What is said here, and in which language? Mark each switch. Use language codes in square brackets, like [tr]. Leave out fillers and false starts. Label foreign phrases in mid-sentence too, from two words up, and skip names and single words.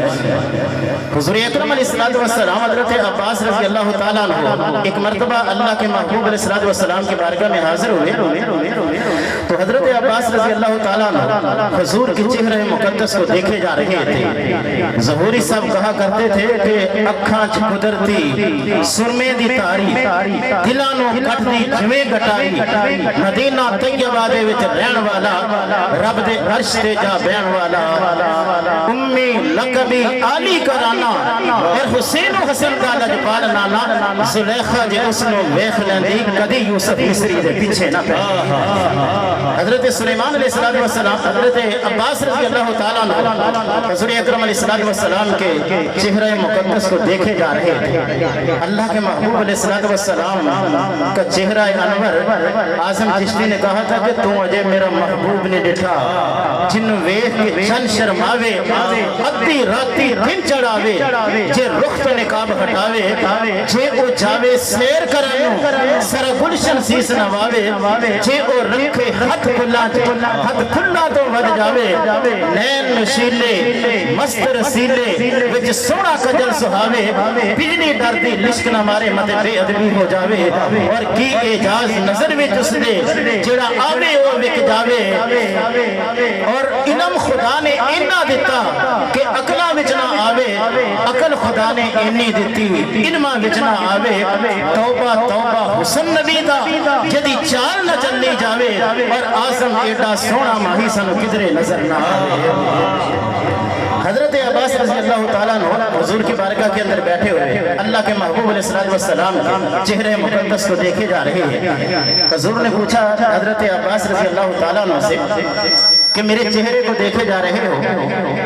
[ur] حضور اکرم علیہ السلام حضرت عباس رضی اللہ تعالیٰ عنہ ایک مرتبہ اللہ کے محبوب علیہ السلام کی بارگاہ میں حاضر ہوئے تو حضرت عباس رضی اللہ تعالیٰ عنہ حضور کے چہرے مقدس کو دیکھے جا رہے تھے. ظہوری صاحب کہا کرتے تھے کہ [pa] اکھاں چ قدرتی سرمے دی تاری دلاں نوں کٹدی جویں گٹائی مدینہ طیبہ دے وچ رہن والا رب دے عرش تے جا بیان والا امی لقبی علی کرانا اور حسین و حسن دا لجپال نانا زلیخا جے اس نو ویکھ لیندی کدی یوسف مصری دے پیچھے نہ پے. [ur] حضرت سلیمان علیہ السلام حضرت عباس رضی اللہ تعالیٰ عنہ حضور اکرم علیہ السلام کے چہرہ مقدس کو دیکھے جا رہے تھے. اللہ کے محبوب علیہ السلام کا چہرہ انور اعظم چشتی نے کہا تھا کہ [pa] تو اجے میرا محبوب نے ڈٹھا جن ویکھ کے چن شرماوے ادھی راتی دن چڑھاوے جے رخ تو نقاب ہٹاوے جے او جاوے سیر کرائیں سر گلشن سیس نواوے جے او رکھے ہتھ کھلا تو ود جاوے نین نشیلے مست رسیلے وچ سونا کجل سہاوے بجلی ڈردی لشک نہ مارے متے بے ادبی ہو جاوے اور کی اعجاز نظر وچ اس دے جڑا آوے او وک جاوے. اور علم خدا نے اینا دیتا کہ عقلاں وچ نہ آوے، عقل خدا نے اینی دیتی علماں وچ نہ آوے. توبہ توبہ حسن نبی دا جدی چال نہ چلنی جاوے اور آزم ایڈا سونا ماہی سنو کدرے نظر نہ آوے. [ur] حضرت عباس رضی اللہ تعالیٰ عنہ حضور کی بارگاہ کے اندر بیٹھے ہوئے اللہ کے محبوب علیہ السلام کے چہرے مقدس کو دیکھے جا رہے ہیں. حضور نے پوچھا حضرت عباس رضی اللہ تعالیٰ عنہ سے کہ میرے چہرے کو دیکھے جا رہے ہو.